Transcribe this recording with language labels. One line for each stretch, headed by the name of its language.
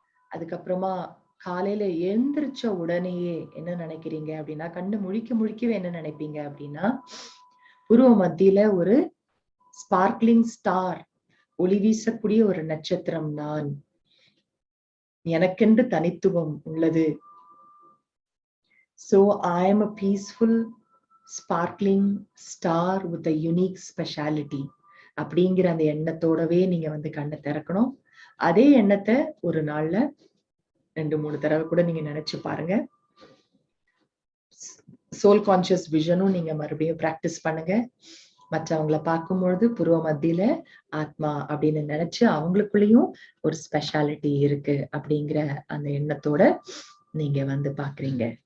Tamil: அதுக்கப்புறமா காலையில எழுந்திரிச்ச உடனேயே என்ன நினைக்கிறீங்க அப்படின்னா, கண்ணு முழிக்கவே என்ன நினைப்பீங்க அப்படின்னா, புருவ மத்தியில ஒரு ஸ்பார்க்லிங் ஸ்டார், ஒளி வீசக்கூடிய ஒரு நட்சத்திரம் நான், எனக்கென்று தனித்துவம் உள்ளது.
English: So I am a peaceful sparkling star with a unique speciality
Tamil: அப்படிங்கிற அந்த எண்ணத்தோடவே நீங்க வந்து கண்ணை திறக்கணும். அதே எண்ணத்தை ஒரு நாள்ல 2-3 தடவை கூட நீங்க நினைச்சு பாருங்க. சோல் கான்சியஸ் விஷனும் நீங்க மறுபடியும் பிராக்டிஸ் பண்ணுங்க. மற்றவங்களை பார்க்கும்பொழுது புருவ மத்தியில ஆத்மா அப்படின்னு நினைச்சு அவங்களுக்குள்ளேயும் ஒரு ஸ்பெஷாலிட்டி இருக்கு அப்படிங்கிற அந்த எண்ணத்தோட நீங்க வந்து பாக்குறீங்க.